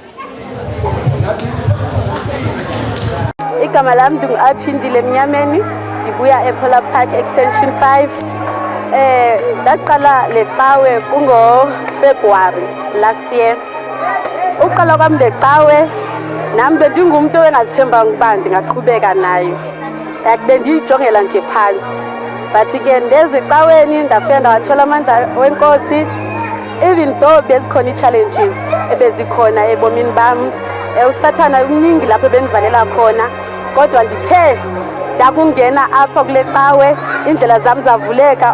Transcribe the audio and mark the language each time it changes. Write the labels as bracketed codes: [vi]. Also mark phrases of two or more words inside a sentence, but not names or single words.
[zu] Igama lami ngingaphindile Mnyameni, ngibuya ePolar Park Extension 5. [xh] Ndaqala lecawe kungo [en] February last year. [xh] Uqala kwami lecawe nami bendingumuntu engazithemba ukuba ndingaqhubeka nayo. Yakube ndiyijongela nje phansi. But ke ndeze ecaweni ndafika ndawathola amandla wenkosi. [en] Even though [xh] bezikhona challenges ebezikhona ebomini bami, usathana uningi lapho benivalela khona, kodwa ndithe ndakungena apha kule cawe indlela zami zavuleka.